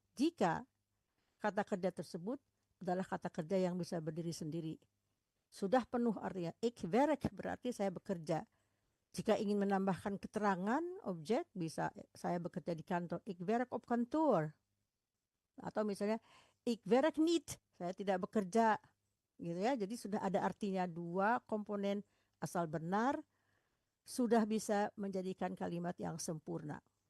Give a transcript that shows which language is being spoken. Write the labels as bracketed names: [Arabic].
[Indonesian] Jika kata kerja tersebut adalah kata kerja yang bisa berdiri sendiri, sudah penuh artinya. [Dutch] Ik werk [Indonesian] berarti saya bekerja. Jika ingin menambahkan keterangan objek, bisa saya bekerja di kantor. [Dutch] Ik werk op kantoor. [Indonesian] Atau misalnya, [Dutch] ik werk niet, [Indonesian] saya tidak bekerja. gitu ya. Jadi sudah ada artinya dua komponen asal benar sudah bisa menjadikan kalimat yang sempurna.